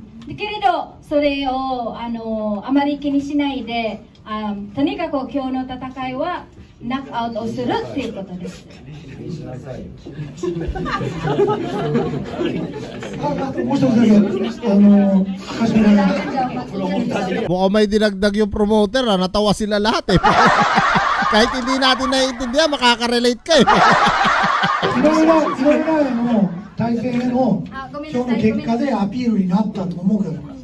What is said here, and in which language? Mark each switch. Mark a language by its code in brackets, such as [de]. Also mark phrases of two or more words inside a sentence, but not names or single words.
[ja] だけれどそれをあまり気にしないでとにかく今日の戦いはナックアウトをするっていうことです。 [tl] Mukhang may dinagdag yung promoter natawa sila lahat kahit hindi natin naiintindihan makaka-relate ka [ja] いろいろな対戦への今日の結果でアピールになったと思うけど。